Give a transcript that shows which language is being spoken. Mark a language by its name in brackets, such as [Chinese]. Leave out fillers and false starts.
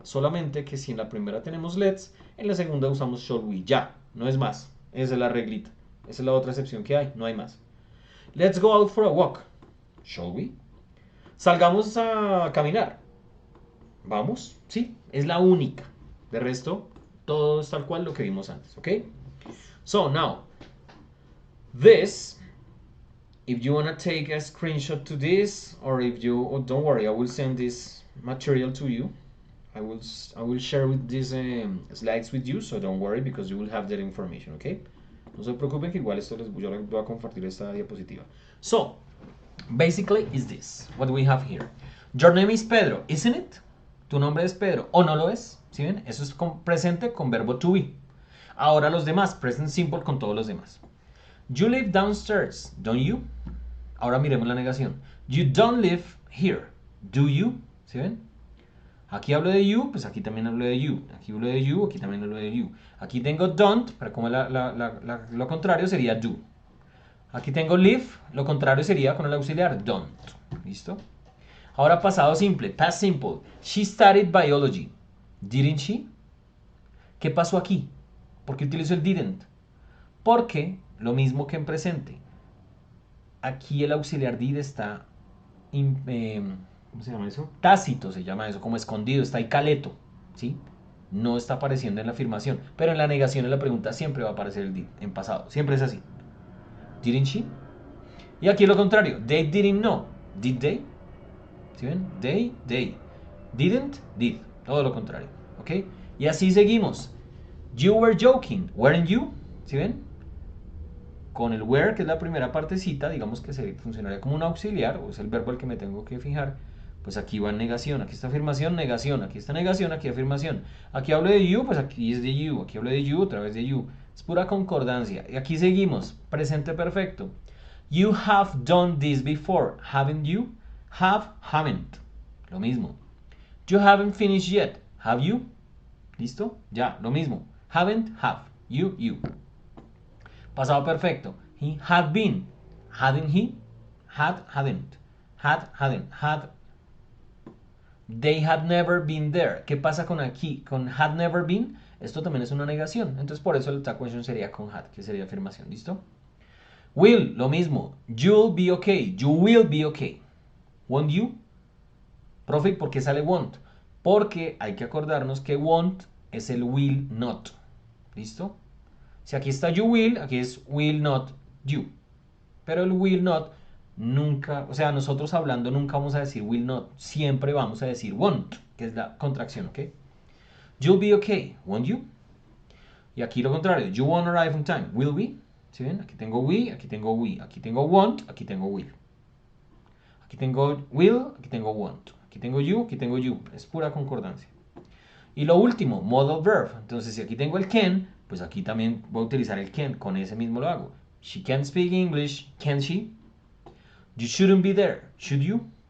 [Spanish] Solamente que si en la primera tenemos let's, en la segunda usamos shall we, ya, no es más. Esa es la reglita. Esa es la otra excepción que hay, no hay más. [English] Let's go out for a walk. Shall we? [Spanish] Salgamos a caminar. ¿Vamos? Sí, es la única. De resto, todo es tal cual lo que vimos antes, ¿ok? [English] So, now, this, if you want to take a screenshot to this, or if you, oh, don't worry, I will send this material to you. I will share with these slides with you, so don't worry, because you will have that information, ¿ok? [Spanish] No se preocupen que igual esto yo les voy a compartir esta diapositiva. [English] So, basically is this, what we have here. Your name is Pedro, isn't it? [Spanish] Tu nombre es Pedro, ¿o no lo es? ¿Sí ven? Eso es presente con verbo to be. Ahora los demás, present simple con todos los demás. [English] You live downstairs, don't you? [Spanish] Ahora miremos la negación. [English] You don't live here, do you? [Spanish] ¿Sí ven? Aquí hablo de you, pues aquí también hablo de you. Aquí hablo de you, aquí también hablo de you. Aquí tengo don't, pero como lo contrario sería do. Aquí tengo live, lo contrario sería con el auxiliar don't. ¿Listo? Ahora pasado simple, past simple. [English] She studied biology. Didn't she? [Spanish] ¿Qué pasó aquí? ¿Por qué utilizo el didn't? Porque, lo mismo que en presente, aquí el auxiliar did está, ¿cómo se llama eso? Tácito se llama eso, como escondido, está ahí caleto, ¿sí? No está apareciendo en la afirmación, pero en la negación en la pregunta siempre va a aparecer el did, en pasado, siempre es así. [English] Didn't she? [Spanish] Y aquí lo contrario, [English] they didn't know. Did they? [Spanish] ¿Sí ven? [English] They. Didn't, did. [Spanish] Todo lo contrario, ¿ok? Y así seguimos. [English] You were joking, weren't you? [Spanish] ¿Sí ven? Con el were, que es la primera partecita, digamos que funcionaría como un auxiliar, o es el verbo al que me tengo que fijar. Pues aquí va en negación, aquí está afirmación, negación, aquí está negación, aquí afirmación. Aquí hablo de you, pues aquí es de you, aquí hablo de you, otra vez de you. Es pura concordancia. Y aquí seguimos, presente perfecto. [English] You have done this before, haven't you? Have, haven't. [Spanish] Lo mismo. [English] You haven't finished yet, have you? [Spanish] ¿Listo? Ya, lo mismo. [English] Haven't, have. You, you. [Spanish] Pasado perfecto. [English] He had been. Hadn't he? Had, hadn't. Had, hadn't. Had. They had never been there. [Spanish] ¿Qué pasa con aquí? Con had never been. Esto también es una negación. Entonces por eso el tag question sería con had, que sería afirmación. [English] ¿Listo? Will, [Spanish] lo mismo. [English] You'll be okay. You will be okay. Won't you? [Spanish] Profe, ¿por qué sale [English] won't? [Spanish] Porque hay que acordarnos que won't es el will not. ¿Listo? Si aquí está you will, aquí es will not you. Pero el will not nunca, o sea, nosotros hablando nunca vamos a decir will not. Siempre vamos a decir won't, que es la contracción, ¿ok? [English] You'll be okay, won't you? [Spanish] Y aquí lo contrario, [English] you won't arrive on time. Will we? [Spanish] ¿Sí ven? Aquí tengo we, aquí tengo we. Aquí tengo won't, aquí tengo will. Aquí tengo will, aquí tengo won't. Aquí tengo you, aquí tengo you. Es pura concordancia. Y lo último, modal verb. Entonces, si aquí tengo el can, pues aquí también voy a utilizar el can. Con ese mismo lo hago. [English] She can't speak English, can she? You shouldn't be there, should you?